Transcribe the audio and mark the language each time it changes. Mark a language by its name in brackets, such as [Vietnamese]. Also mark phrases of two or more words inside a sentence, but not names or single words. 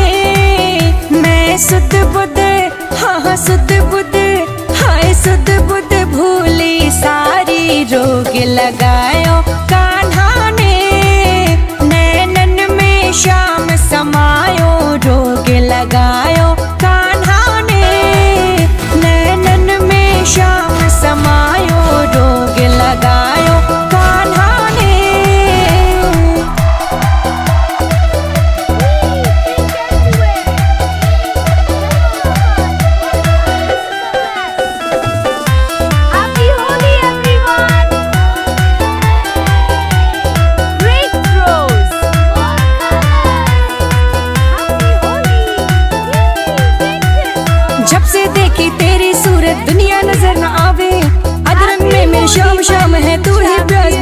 [Hindi] मैं सुध बुध हाँ सुध बुध हाय सुध बुध भूली सारी रोग लगायो कान्हा ने। नैनन में शाम समायो रोग लगायो कान्हा ने। नैनन में शाम समायो रोग लगायो कान्हा ने। [English] Happy Holi, everyone. Great throws. [Hindi] जब से देखी तेरी सूरत दुनिया नजर न आवे। अदरन में मेरी शाम शाम है तू ही